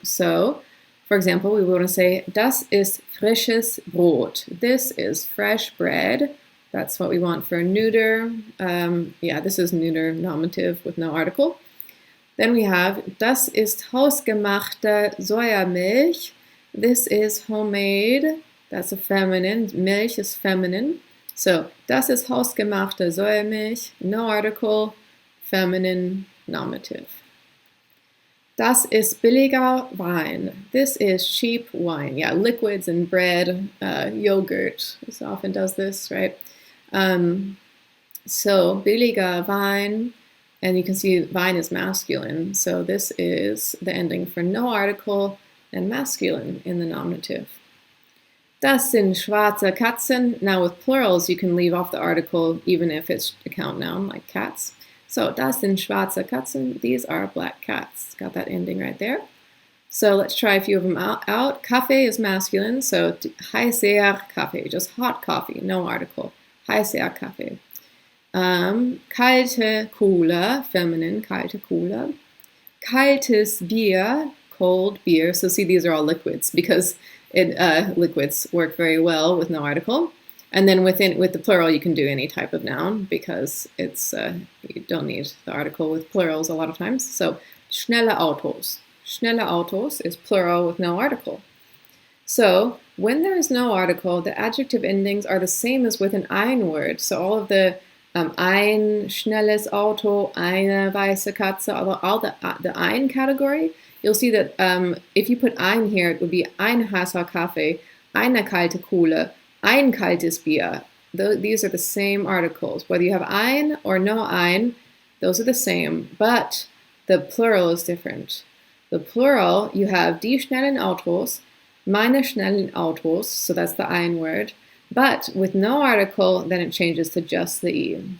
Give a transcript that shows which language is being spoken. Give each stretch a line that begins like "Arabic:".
English: So, for example, we want to say,
German: das ist frisches Brot.
English: This is fresh bread. That's what we want for neuter. This is neuter nominative with no article. Then we have,
German: das ist hausgemachte Sojamilch.
English: This is homemade. That's a feminine. Milch is feminine.
German: So, das ist hausgemachte Sojamilch.
English: No article, feminine nominative.
German: Das ist billiger Wein.
English: This is cheap wine. Yeah, liquids and bread, yogurt often does this, right? So billiger Wein, and you can see Wein is masculine. So this is the ending for no article and masculine in the nominative.
German: Das sind schwarze Katzen.
English: Now with plurals, you can leave off the article even if it's a count noun, like cats.
German: So, das sind schwarze Katzen.
English: These are black cats. Got that ending right there. So let's try a few of them out. Kaffee is masculine, so
German: heißer Kaffee,
English: just hot coffee, no article.
German: Heißer Kaffee. Kalte Cola, feminine, kalte Cola. Kaltes Bier,
English: cold beer. So see, these are all liquids because liquids work very well with no article. And then with the plural, you can do any type of noun because it's you don't need the article with plurals a lot of times. So
German: schnelle Autos. Schnelle Autos
English: is plural with no article. So when there is no article, the adjective endings are the same as with an ein word. So all of the
German: ein schnelles Auto, eine weiße Katze,
English: all the ein category, you'll see that if you put ein here, it would be
German: ein heißer Kaffee, eine kalte Kohle, ein kaltes Bier.
English: These are the same articles. Whether you have ein or no ein, those are the same, but the plural is different. The plural, you have
German: die schnellen Autos, meine schnellen Autos,
English: so that's the ein word, but with no article, then it changes to just the e.